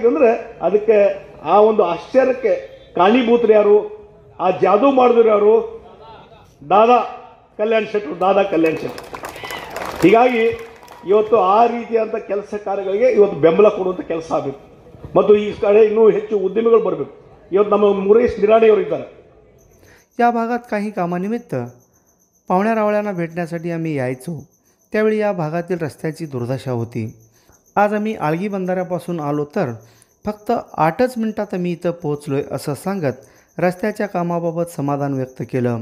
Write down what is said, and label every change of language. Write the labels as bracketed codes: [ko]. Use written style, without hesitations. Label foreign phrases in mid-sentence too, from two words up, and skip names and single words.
[kn] ಅಂದರೆ ಅದಕ್ಕೆ ಆ ಒಂದು ಆಶ್ಚರ್ಯಕ್ಕೆ ಕಾರಣೀಭೂತರು ಯಾರು, ಆ ಜಾದೂ ಮಾಡಿದ್ರು ಯಾರು, ದಾದಾ ಕಲ್ಯಾಣ್ ಶೆಟ್ಟರ್. ಹೀಗಾಗಿ ಇವತ್ತು ಆ ರೀತಿಯಾದಂಥ ಕೆಲಸ ಕಾರ್ಯಗಳಿಗೆ ಇವತ್ತು ಬೆಂಬಲ ಕೊಡುವಂಥ ಕೆಲಸ ಆಗಬೇಕು ಮತ್ತು ಈ ಕಡೆ ಇನ್ನೂ ಹೆಚ್ಚು ಉದ್ಯಮಿಗಳು ಬರಬೇಕು. ಇವತ್ತು ನಮ್ಮ ಮುರೇಶ್ निराणेवर इದ್ದಾರೆ. [mr] या भागात काही कामानिमित्त पाहुण्या रावळ्यांना भेटण्यासाठी आम्ही यायचो. त्यावेळी या भागातील रस्त्याची दुर्दशा होती. आज आम्ही आळगी बंधाऱ्यापासून आलो तर फक्त 8च मिनिटात आम्ही इथं पोहोचलोय असं सांगत रस्त्याच्या कामाबाबत समाधान व्यक्त केलं.